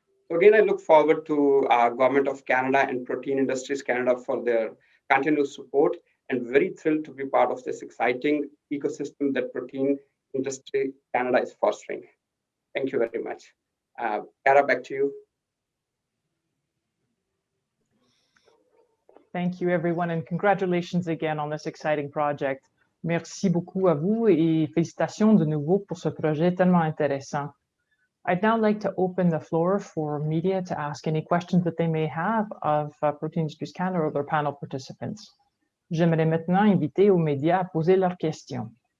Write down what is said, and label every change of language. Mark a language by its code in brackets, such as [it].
[en] So again, I look forward to Government of Canada and Protein Industries Canada for their continuous support and very thrilled to be part of this exciting ecosystem that Protein Industry Canada is fostering. Thank you very much. Kara, back to you. Thank you, everyone, and congratulations again on this exciting project. [fr] Merci beaucoup à vous et félicitations de nouveau pour ce projet tellement intéressant. [en] I'd now like to open the floor for media to ask any questions that they may have of Protein Industries Canada or their panel participants. [fr] J'aimerais maintenant inviter aux médias à poser leurs questions.